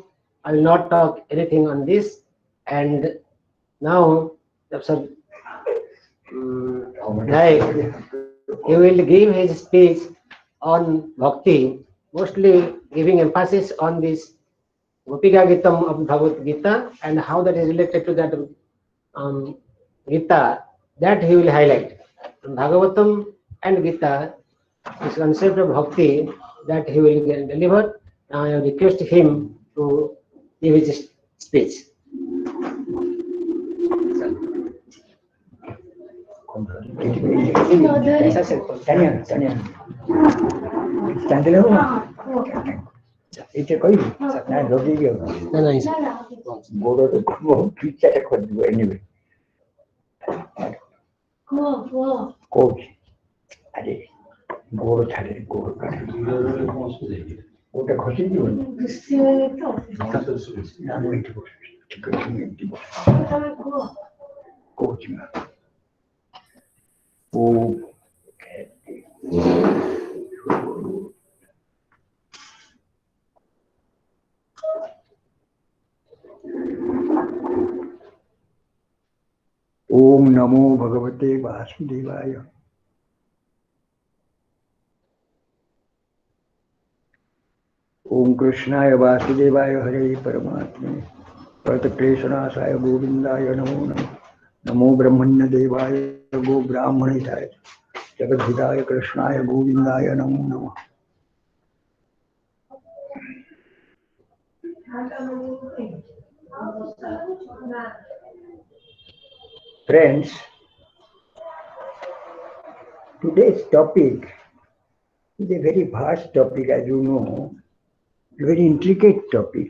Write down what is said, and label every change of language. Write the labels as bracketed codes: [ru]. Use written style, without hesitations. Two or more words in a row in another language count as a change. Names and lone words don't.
[en] I will not talk anything on this. And now, Professor Naik, he will give his speech on bhakti, mostly giving emphasis on this Gopika Gitam of Bhagavad Gita and how that is related to that Gita, that he will highlight. Bhagavatam and Gita, this concept of bhakti that he will deliver. Now I request him to give his speech. [or] ଏଇଟା କହିବି ନା ଲଗେଇବି ଆଉ ଗୋଡ଼ରେ ଦୁଇ ଚାରିଟା ଖୋଜିବ ଏନିୱେ କହୁଛି ଆରେ ଗୋଡ଼ ଛାଡେ ଗୋଡ଼ କାଢେ ଗୋଟା ଖସିଯିବନି ନା ମୁଁ ଏଠି ବସିବି ଠିକ ଅଛି ମୁଁ ଏଠି ବସିବି କହୁଛି ମା ଓ [sa] ओम नमो भगवते वासुदेवाय ओम कृष्णाय वासुदेवाय हरे परमात्मे प्रणतक्लेशनाशाय गोविंदाय नमो नमः नमो ब्रह्मण्य देवाय गो ब्राह्मणिताय जगद्धिताय कृष्णाय गोविंदाय नमो नमः [en] Friends, today's topic is a very vast topic, as you know, a very intricate topic.